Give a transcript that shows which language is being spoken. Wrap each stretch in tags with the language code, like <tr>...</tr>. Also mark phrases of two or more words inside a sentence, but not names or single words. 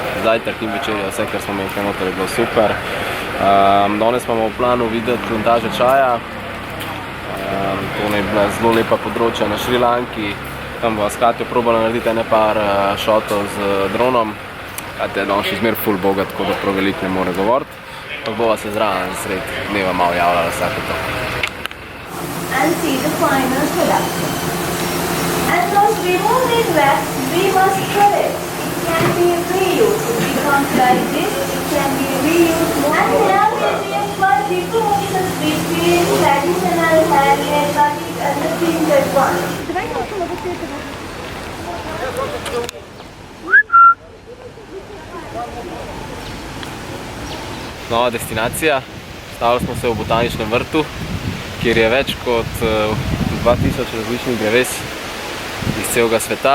<sl>Zajtrk in večerja, vse, kar smo imeli noter, je bilo super. Danes imamo v planu videti plantaže čaja. To je bila zelo lepa področja na Šrilanki. Tam bova s Katjo probala narediti ene par šotov z dronom. Katja je danes še zmer ful boga, tako da prav veliko ne more govoriti. Pa bova se zraven sred dneva malo javljala vsake to.</sl> <en>And see the final production. And once remove this wax, we must cut it. It can be reused. It becomes like this, it can be reused more. And here we make one difference between traditional handmade batik and the printed one.</en> <sl>Nova destinacija. Stavili smo se v botaničnem vrtu, kjer je več kot 2000 različnih dreves iz celega sveta.</sl>